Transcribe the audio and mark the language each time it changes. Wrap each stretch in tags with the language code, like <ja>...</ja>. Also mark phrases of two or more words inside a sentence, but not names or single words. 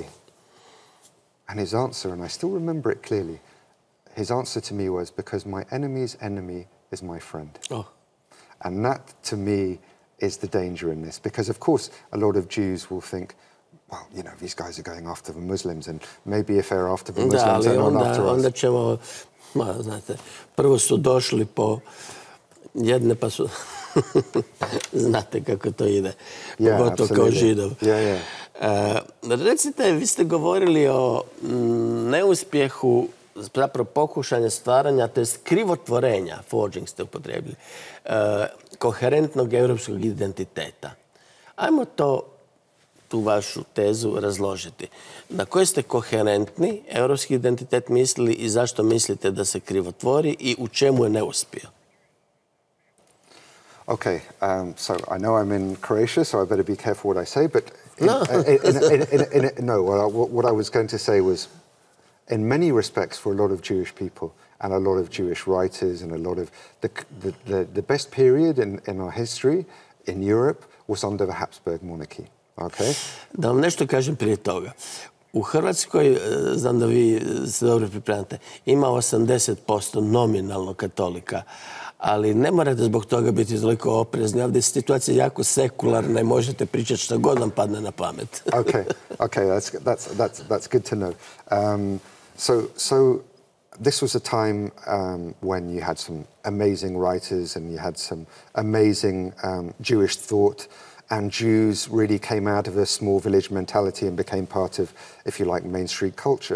<en>And his answer, and I still remember it clearly, his answer to me was, because my enemy's enemy is my friend. Oh. And that, to me, is the danger in this. Because, of course, a lot of Jews will think, well, you know, these guys are going after the Muslims, and maybe if they're after the Muslims, they're not after us.</en> <hr>Onda ćemo, znate, prvo su došli po jedne, pa su... Znate kako to ide, pogotovo kao Židov. Recite, vi ste govorili o neuspjehu zapravo pokušanje stvaranja, to jest krivotvorenja, forging ste upotrijebili, koherentnog europskog identiteta. Ajmo tu vašu tezu razložiti. Na koji ste koherentni europski identitet mislili i zašto mislite da se krivotvori i u čemu je neuspio?</hr> <en>Okay, so I know I'm in Croatia, so I better be careful what I say, but what I was going to say was, in many respects, for a lot of Jewish people and a lot of Jewish writers and a lot of the best period in our history in Europe was under the Habsburg monarchy. Okay?</en> <hr>Da vam nešto kažem prije toga. U Hrvatskoj, znam da vi se dobro pripremate, ima 80% nominalno katolika, ali ne morate zbog toga biti toliko oprezni. Ovdje je situacija jako sekularna i možete pričati što god vam padne na pamet.</hr> <en>Okay, that's good to know. So this was a time when you had some amazing writers and you had some amazing Jewish thought, and Jews really came out of a small village mentality and became part of, if you like, Main Street culture.</en>